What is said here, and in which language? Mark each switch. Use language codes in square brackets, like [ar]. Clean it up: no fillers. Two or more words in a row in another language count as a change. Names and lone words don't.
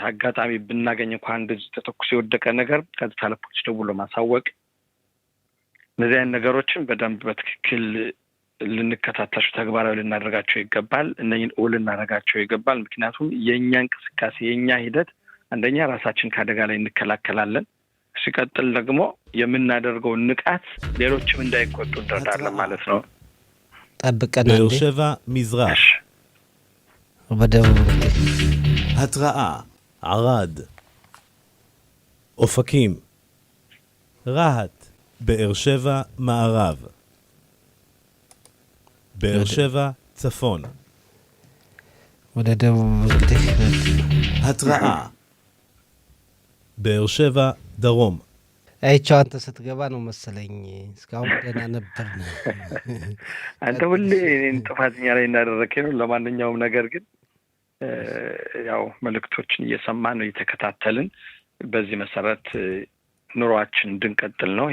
[am] አጋጣሚ ብናገኝ እንኳን እንደዚህ ተተኩሶ የወደቀ ነገር ቀጥታ ለፖሊስ ደውሎ ማሳወቅ፣ እነዚህ አይነት ነገሮችን በደንብ በትክክል ልንከታተላቸው ተግባራዊ ልናደርጋቸው ይገባል። እነኝን ልናደርጋቸው ይገባል። ምክንያቱም የእኛ እንቅስቃሴ የእኛ ሂደት አንደኛ ራሳችን ከአደጋ ላይ እንከላከላለን። ሲቀጥል ደግሞ የምናደርገው ንቃት ሌሎችም እንዳይቆጡ እንረዳለን ማለት ነው። ጠብቀን [he] באר שבע מזרח [am] በደቡብ [he] התראה ערד אופקים רהט באר שבע מערב באר שבע צפון [am] ወደ ደቡብ እንግዲህ [he] התראה באר שבע דרום [am] አይቸው አንተ ስትገባ ነው መሰለኝ እስካሁን ደህና ነበር። አንተ ሁሌ እኔን ጥፋተኛ ላይ እንዳደረከኝ ነው። ለማንኛውም ነገር ግን ያው መልእክቶችን እየሰማን ነው እየተከታተልን በዚህ መሰረት ኑሯችን እንድንቀጥል ነው።